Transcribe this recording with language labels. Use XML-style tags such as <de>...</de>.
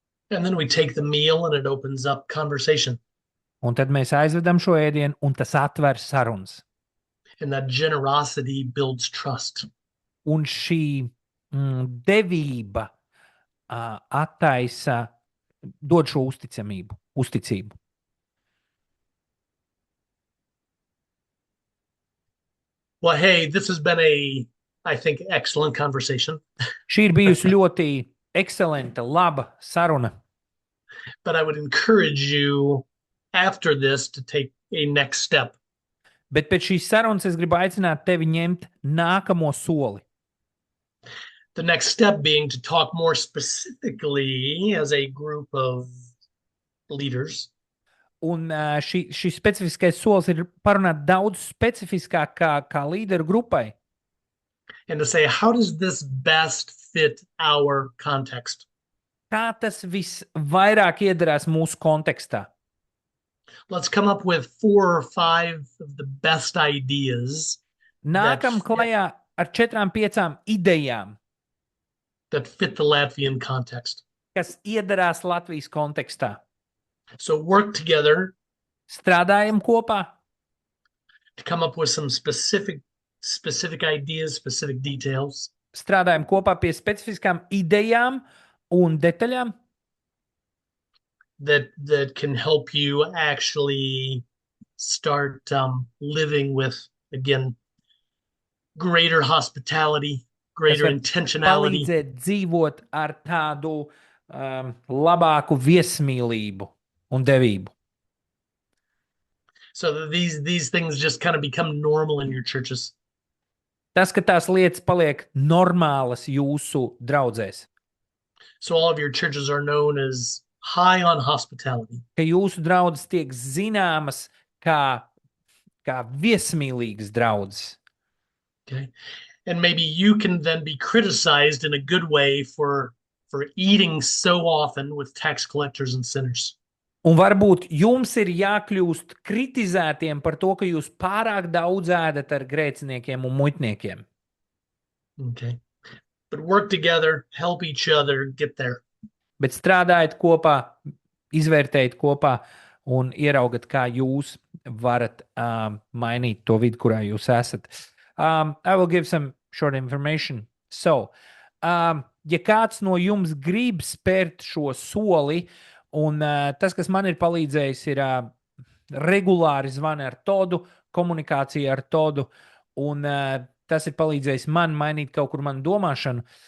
<en>And then we take the meal and it opens up conversation.</en> <lv>Un tad mēs aizvedam šo ēdienu, un tas atver sarunas.</lv> <en>And that generosity builds trust.</en> <lv>Un šī devība attaisa, dod šo uzticību.</lv> <en>Well, hey, this has been I think, excellent conversation.</en> <lv>Šī ir bijusi ļoti ekscelenta, laba saruna.</lv> <en>But I would encourage you after this to take a next step.</en> <lv>Bet pēc šīs sarunas es gribu aicināt tevi ņemt nākamo soli.</lv> <en>The next step being to talk more specifically as a group of leaders.</en> <lv>Un šis specifiskais solis ir parunāt daudz specifiskāk kā līderu grupai.</lv> <en>And to say, how does this best fit our context?</en> <lv>Kā tas visvairāk iedarās mūsu kontekstā?</lv> <en>Let's come up with 4 or 5 of the best ideas</en> <lv>Nākam klajā ar 4-5 idejām,</lv> <en>that fit the Latvian context.</en> <lv>kas iedarās Latvijas kontekstā.</lv> <en>So work together</en> <lv>Strādājam kopā,</lv> <en>to come up with some specific ideas, specific details.</en> <lv>strādājam kopā pie specifiskām idejām un detaļām,</lv> <en>that can help you actually start living with, again, greater hospitality, greater</en> <lv>var</lv> <en>intentionality.</en> <lv>palīdzēt dzīvot ar tādu labāku viesmīlību un devību.</lv> <en>So that these things just kind of become normal in your churches.</en> <lv>Tas, ka tās lietas paliek normālas jūsu draudzēs,</lv> <en>So all of your churches are known as high on hospitality.</en> <lv>ka jūsu draudzes tiek zināmas kā viesmīlīgas draudzes.</lv> <en>Okay. And maybe you can then be criticized in a good way for eating so often with tax collectors and sinners.</en> <lv>Un varbūt jums ir jākļūst kritizētiem par to, ka jūs pārāk daudz ēdat ar grēciniekiem un muitniekiem.</lv> <en>Okay. But work together, help each other get there.</en> <lv>Bet strādājiet kopā, izvērtējiet kopā un ieraugat, kā jūs varat mainīt to vidi, kurā jūs esat.</lv> <en>I will give some short information.</en> <lv>So, ja kāds no jums grib spērt šo soli, un tas, kas man ir palīdzējis, ir regulāri zvani ar Todu, komunikācija ar Todu, un tas ir palīdzējis man mainīt kaut kur manu domāšanu.</lv>